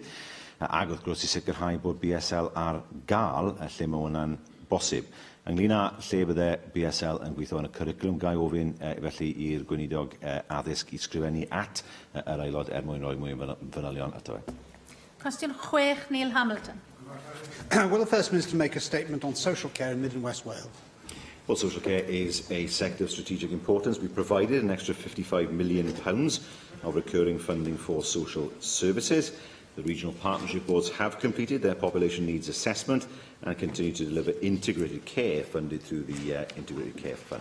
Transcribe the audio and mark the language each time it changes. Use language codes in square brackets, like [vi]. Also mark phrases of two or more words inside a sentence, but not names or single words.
[cy] Ac wrth gwrs i sicrhau bod BSL ar gael lle mae hwnna'n bosib. Ynglyn â lle bydde BSL yn gweithio yn y cwricwlwm, gai ofyn felly i'r gweinidog addysg i sgrifennu at yr aelod mwyn rhoi mwy o fanylion ato fe. Cwestiwn 6, Neil Hamilton. [en] Will the First Minister make a statement on social care in Mid and West Wales? Well, social care is a sector of strategic importance. We provided an extra £55 million of recurring funding for social services. The regional partnership boards have completed their population needs assessment and continue to deliver integrated care funded through the Integrated Care Fund.